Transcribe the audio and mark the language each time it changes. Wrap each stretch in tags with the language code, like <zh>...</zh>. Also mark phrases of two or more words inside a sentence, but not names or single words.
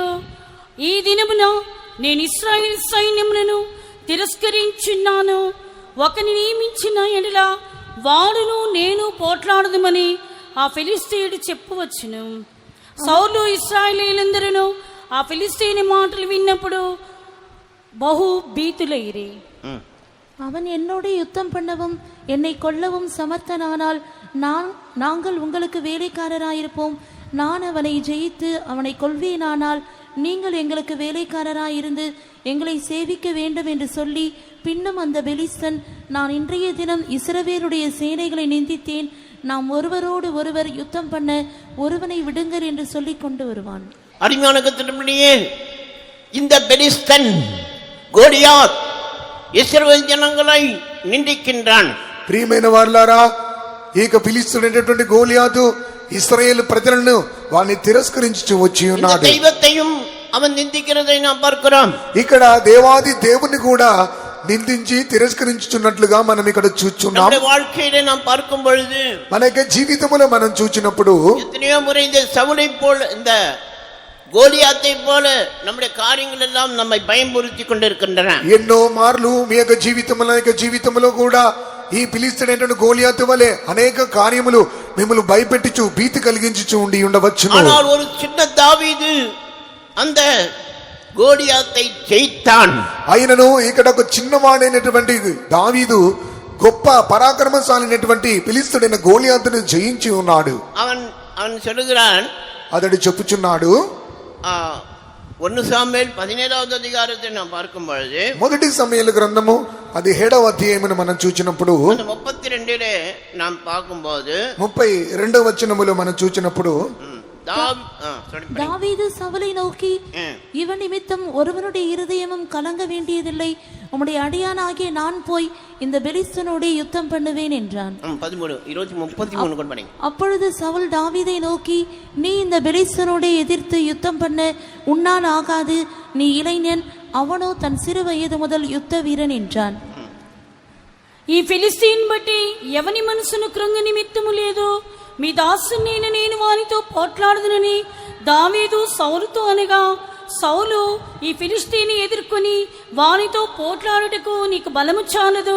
<te>ఈ దినమున నేను ఇశ్రాయేలు సైన్యములను తిరస్కరించున్నాను. ఒకని నియమించిన ఎడల వాడును నేను పోట్లాడదుమని ఆ ఫిలిష్తీయుడు చెప్పవచ్చును. సౌలు ఇశ్రాయేలీయులందరూ ఆ ఫిలిష్తీయుని మాటలు విన్నప్పుడు బహు భీతులైరి.</te> <ta>அவன் என்னோடு யுத்தம் பண்ணவும் என்னை கொல்லவும் சமர்த்தனானால் நாங்கள் உங்களுக்கு வேலைக்காரராயிருப்போம். நான் அவனை ஜெயித்து அவனை கொல்வேனானால் நீங்கள் எங்களுக்கு வேலைக்காரராயிருந்து எங்களை சேவிக்க வேண்டும் என்று சொல்லி, பின்னும் அந்த பெலிஸ்தன், நான் இன்றைய தினம் இஸ்ரவேலுடைய சேனைகளை நிந்தித்தேன், நாம் ஒருவரோடு ஒருவர் யுத்தம் பண்ண ஒருவனை விடுங்கள் என்று சொல்லி கொண்டு வருவான். அருமையான கர்த்தருடைய இந்த பெலிஸ்தன் கோலியாத் இஸ்ரவேல் ஜனங்களை நிந்திக்கின்றான்.</ta> <te>ప్రియమైన వారులారా, ఈ యొక్క ఫిలిష్తీయుడైనటువంటి గోలియాతు ఇశ్రాయేలు ప్రజలను వారిని తిరస్కరించి వచ్చి ఉన్నాడు.</te> <ta>దైవத்தையும் அவன் నిందిக்கிறதை நாம் பார்க்கிறோம்.</ta> <te>ఇక్కడ దేవాది దేవుని కూడా నిందించి తిరస్కరించుచున్నట్లుగా మనం ఇక్కడ చూస్తున్నాం.</te> <ta>நம்முடைய வாழ்க்கையிலே நாம் பார்க்கும் பொழுது,</ta> <te>మన యొక్క జీవితంలో మనం చూచినప్పుడు</te> <ta>எத்தனையோ முறை இந்த சவுலை போல இந்த கோலியாத்தை போல நம்முடைய காரியங்கள் எல்லாம் நம்மை பயமுறுத்தி கொண்டிருக்கின்றன.</ta> <te>ఎన్నో మార్లు మీ యొక్క జీవితంలో కూడా ఈ ఫిలిష్తీయుడైనటువంటి గోలియాతు వలె అనేక కార్యములు మిమ్మల్ని భయపెట్టుచు భీతి కలిగించుచు ఉండి ఉండవచ్చును.</te> <ta>ஆனால் ஒரு சின்ன தாவீது அந்த கோலியாத்தை ஜெயித்தான்.</ta> <te>అయినను ఇక్కడ ఒక చిన్నవాడైనటువంటి దావీదు గొప్ప పరాక్రమశాలినటువంటి ఫిలిష్తీయుడైన గోలియాతును జయించి ఉన్నాడు.</te> <ta>அவன் சொல்லுகிறான்,</ta> <te>అతడు చెప్పుచున్నాడు,</te> <ta>1 சாமுவேல் 17வது அதிகாரத்தை நாம் பார்க்கும் பொழுது,</ta> <te>మొదటి సమూయేలు గ్రంథము 17వ అధ్యాయమును మనం చూచినప్పుడు</te> <ta>32 நாம் பார்க்கும்போது</ta> <te>32వ వచనములో మనం చూచినప్పుడు,</te> <ta>தாவீது சவுலை நோக்கி, இவன் நிமித்தம் ஒருவனுடைய இருதயமும் கலங்க வேண்டியதில்லை. உம்முடைய அடியானாகிய நான் போய் இந்த பெலிஸ்தனோடு யுத்தம் பண்ணுவேன் என்றான். 13:33 அப்பொழுது சவுல் தாவீதை நோக்கி, நீ இந்த பெலிஸ்தனோடு எதிர்த்து யுத்தம் பண்ண உன்னால் ஆகாது. நீ இளைஞன், அவனோ தன் சிறு வயது முதல் யுத்த வீரன் என்றான்.</ta> <te>ఈ ఫిలిష్తీయుని బట్టి ఎవని మనసును కృంగ నిమిత్తము లేదు. మీ దాసుని నేను వానితో పోట్లాడదునని దావీదు సౌలుతో అనగా, సౌలు ఈ ఫిలిష్తీయుని ఎదుర్కొని వానితో పోట్లాడుటకు నీకు బలము చాలదు.</te>